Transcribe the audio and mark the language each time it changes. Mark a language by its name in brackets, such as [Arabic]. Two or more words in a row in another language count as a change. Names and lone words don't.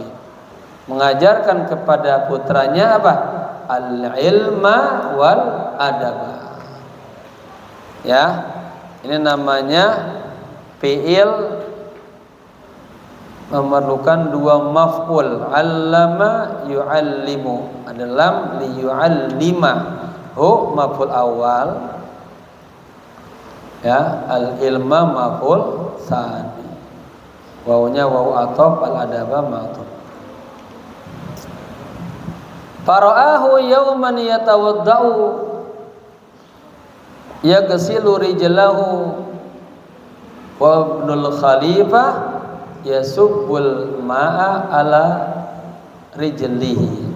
[Indonesian] Mengajarkan kepada putranya apa? [Arabic] العلم والأدب. [Indonesian] Ya, ini namanya fi'il memerlukan dua maf'ul. [Arabic] علم يعلم, [Indonesian] ada lam [Arabic] ليعلم, [Indonesian] hu [Arabic] مفعول أول, [Indonesian] ya, [Arabic] العلم مفعول ثاني, [Indonesian] wawunya [Arabic] واو عطف, الأدب معطوف. فرآه يوما يتوضأ يغسل رجله وابن الخليفة يصب الماء على رجله.